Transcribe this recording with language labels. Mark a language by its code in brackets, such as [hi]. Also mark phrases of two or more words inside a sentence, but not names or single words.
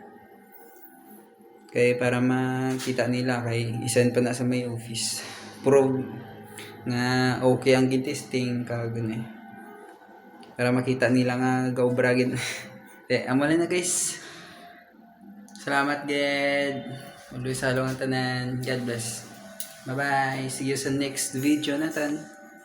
[hil] Kay para makita nila kay isend pa na sa may office. Prove nga okay ang gin-testing kag para makita nila nga gaubragin. Amo na guys. Salamat God. Always halong ang tanan. [en] God bless. Bye bye. See you sa next video natin.